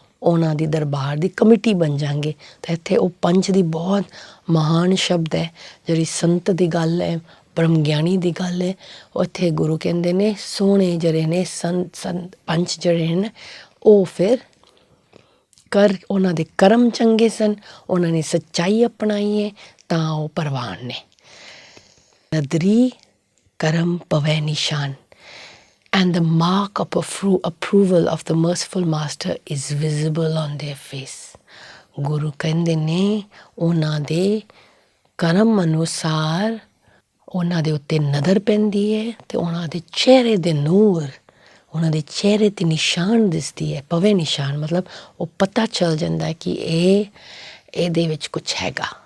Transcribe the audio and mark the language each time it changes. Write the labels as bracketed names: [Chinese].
[Punjabi] ਉਹਨਾਂ ਦੀ ਦਰਬਾਰ ਦੀ ਕਮੇਟੀ ਬਣ ਜਾਂਗੇ। ਤਾਂ ਇੱਥੇ ਉਹ ਪੰਜ ਦੀ ਬਹੁਤ ਮਹਾਨ ਸ਼ਬਦ ਹੈ, ਜਿਹੜੀ ਸੰਤ ਦੀ ਗੱਲ ਹੈ, ਬ੍ਰਹਮ ਗਿਆਨੀ ਦੀ ਗੱਲ ਹੈ। ਉੱਥੇ ਗੁਰੂ ਕਹਿੰਦੇ ਨੇ ਸੋਹਣੇ ਜਿਹੜੇ ਨੇ ਸੰਤ ਪੰਜ ਜਿਹੜੇ ਨੇ ਉਹ ਫਿਰ ਉਹਨਾਂ ਦੇ ਕਰਮ ਚੰਗੇ ਸਨ, ਉਹਨਾਂ ਨੇ ਸੱਚਾਈ ਅਪਣਾਈ ਹੈ ਤਾਂ ਉਹ ਪਰਵਾਨ ਨੇ। ਨਦਰੀ ਕਰਮ ਪਵੈ ਨਿਸ਼ਾਨ [English] and the mark of approval of the merciful master is visible on their face. [Punjabi] ਗੁਰੂ ਕਹਿੰਦੇ ਨੇ ਉਹਨਾਂ ਦੇ ਕਰਮ ਅਨੁਸਾਰ ਉਹਨਾਂ ਦੇ ਉੱਤੇ ਨਜ਼ਰ ਪੈਂਦੀ ਹੈ ਅਤੇ ਉਹਨਾਂ ਦੇ ਚਿਹਰੇ ਦੇ ਨੂਰ, ਉਹਨਾਂ ਦੇ ਚਿਹਰੇ 'ਤੇ ਨਿਸ਼ਾਨ ਦਿਸਦੀ ਹੈ। ਪਵੇ ਨਿਸ਼ਾਨ ਮਤਲਬ ਉਹ ਪਤਾ ਚੱਲ ਜਾਂਦਾ ਕਿ ਇਹਦੇ ਵਿੱਚ ਕੁਛ ਹੈਗਾ।